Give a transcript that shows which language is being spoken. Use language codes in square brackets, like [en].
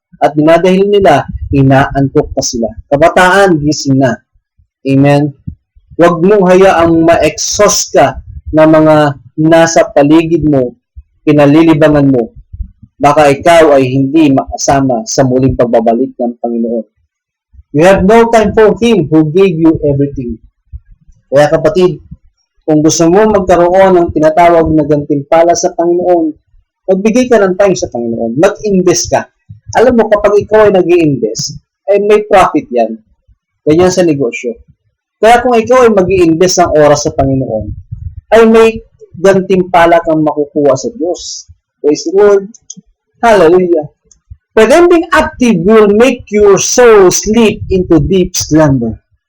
[tl] At dinadahil nila, inaantok pa sila. Kabataan, gising na. Amen? Huwag mong hayaang ma-exhaust ka na mga nasa paligid mo, pinalilibangan mo. Baka ikaw ay hindi makasama sa muling pagbabalik ng Panginoon. [en] You have no time for Him who gave you everything. [tl] Kaya kapatid, kung gusto mo magkaroon ng tinatawag na gantimpala sa Panginoon, magbigay ka ng time sa Panginoon. Mag-invest ka. Alam mo, kapag ikaw ay nag-i-invest, ay may profit yan. Ganyan sa negosyo. Kaya kung ikaw ay mag-i-invest ng oras sa Panginoon, ay may gantimpala kang makukuha sa Diyos. [en] Praise the Lord. Hallelujah. Pretending active will make your soul sleep into deep slumber.